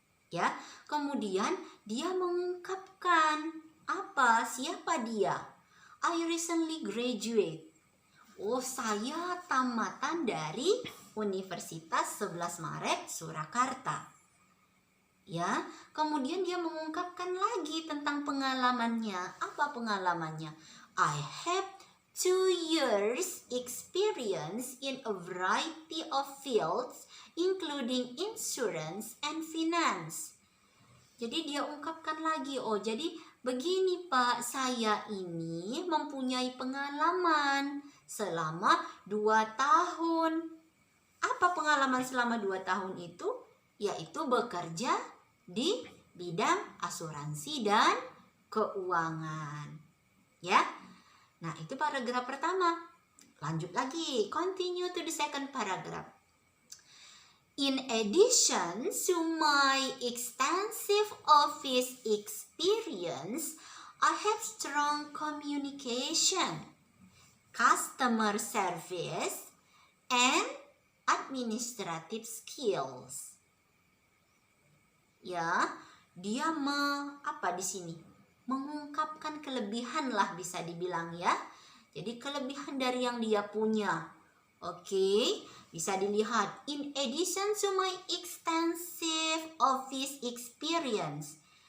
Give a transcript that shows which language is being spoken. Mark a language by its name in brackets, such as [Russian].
[Indonesian] Ya, kemudian dia mengungkapkan siapa dia? [English] I recently graduate. [Indonesian] Oh, saya tamatan dari Universitas 11 Maret Surakarta. Ya, kemudian dia mengungkapkan lagi tentang pengalamannya. Apa pengalamannya? [English] I have 2 years experience in a variety of fields including insurance and finance. [Indonesian] Jadi dia ungkapkan lagi, oh jadi begini Pak, saya ini mempunyai pengalaman selama 2 tahun. Apa pengalaman selama 2 tahun itu? Yaitu bekerja di bidang asuransi dan keuangan. Ya. Nah, itu paragraf pertama. Lanjut lagi, [English] continue to the second paragraph. In addition to my extensive office experience, I have strong communication, customer service, and administrative skills. [Indonesian] Ya, dia di sini? Mengungkapkan kelebihan lah bisa dibilang ya. Jadi kelebihan dari yang dia punya. Oke, bisa dilihat. [English] In addition to my extensive office experience.